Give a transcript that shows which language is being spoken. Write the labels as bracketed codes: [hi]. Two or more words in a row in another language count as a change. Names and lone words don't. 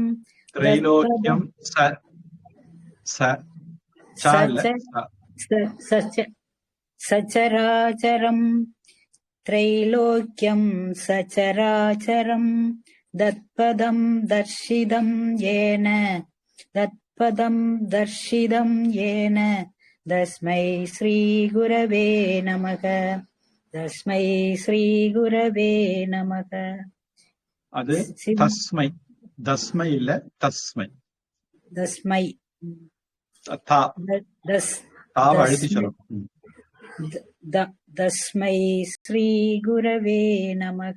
[sa] திரைலோக்கியம் सचराचरम् त्रैलोक्यम् सचराचरम् तत्पदम् दर्शितम् येन तस्मै श्री गुरवे नमः. तस्मै श्री गुरवे नमः. [ta] அது தஸ்மை, தஸ்மை இல்ல தஸ்மை. [sa] தஸ்மை [ta] தாவை அழுத்தி சொல்லணும். [sa] तस्मै श्री गुरवे नमः.